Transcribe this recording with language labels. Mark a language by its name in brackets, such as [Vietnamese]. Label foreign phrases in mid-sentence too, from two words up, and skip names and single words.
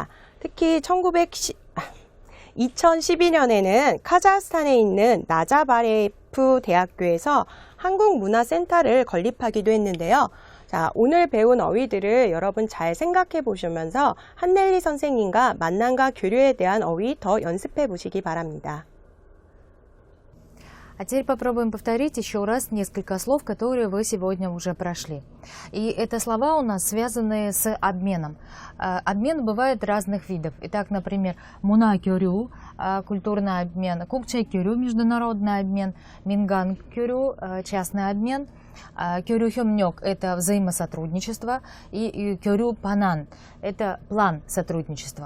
[Korean] 특히 2012년에는 카자흐스탄에 있는 나자바레프 대학교에서 한국문화센터를 건립하기도 했는데요. 자, 오늘 배운 어휘들을 여러분 잘 생각해 보시면서 한넬리 선생님과 만남과 교류에 대한 어휘 더 연습해 보시기 바랍니다. [Russian] А теперь попробуем повторить еще раз несколько слов, которые вы сегодня уже прошли. И это слова у нас связаны с обменом. Обмен бывает разных видов. Итак, например, [Korean] 문화 교류, [Russian] культурный обмен, [Korean] 국제 교류, [Russian] международный обмен, [Korean] 민간 교류, [Russian] частный обмен, [Korean] 교류 협력 [Russian] – это взаимосотрудничество, и [Korean] 교류 방안 [Russian] – это план сотрудничества.